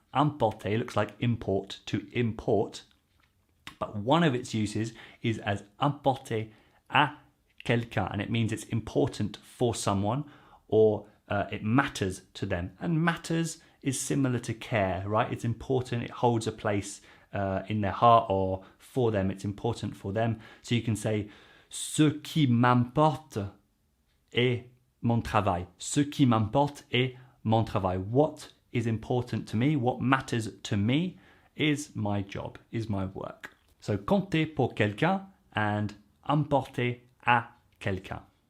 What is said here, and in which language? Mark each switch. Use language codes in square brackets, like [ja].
[en] Emporter looks like import, to import, but one of its uses is as [fr] emporter à quelqu'un, [en] and it means it's important for someone, or it matters to them. And matters is similar to care, right? It's important, it holds a place in their heart, or for them, it's important for them. So you can say, [fr] ce qui m'importe est mon travail. Ce qui m'importe est mon travail. [en] What is important to me, what matters to me is my job, is my work. So [fr] compter pour quelqu'un [en] and [fr] importer à quelqu'un.